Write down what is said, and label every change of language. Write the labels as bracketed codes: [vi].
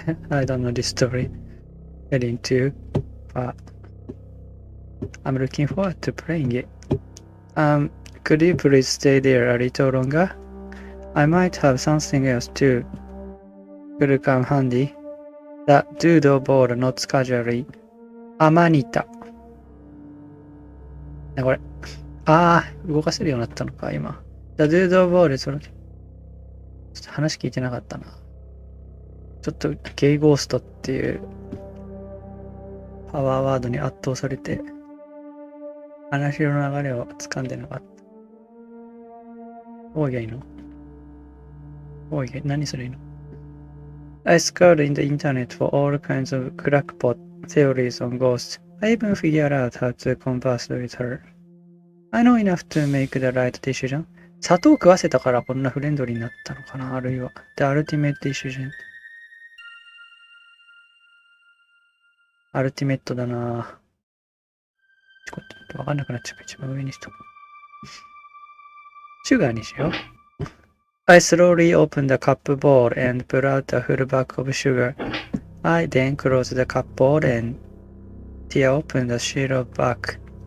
[en] I don't know this story heading too, but I'm looking forward to playing it. Could you please stay there a little longer? I might have something else too. Could come handy. The doodle board nods casually. Amanita. [ja] これ。動かせるようになったのか、今。 [en] The doodle board [ja] ちょっと話聞いてなかったな。ちょっとゲイゴーストっていうパワーワードに圧倒されて、話の流れを掴んでなかった。オーゲイの何それいいの？ [en] I scoured in the internet for all kinds of crackpot theories on ghosts. I even figured out how to converse with her. I know enough to make the right decision. [ja] 砂糖食わせたからこんなフレンドリーになったのかな？あるいは [en] The ultimate decision. [ja] アルティメットだな。ちょっとわかんなくなっちゃうから一番上にしとく。シュガーにしよう。 [en] I slowly opened the cupboard and pulled out a full bag of sugar. I then closed the cupboard and tear open the sheet of bark.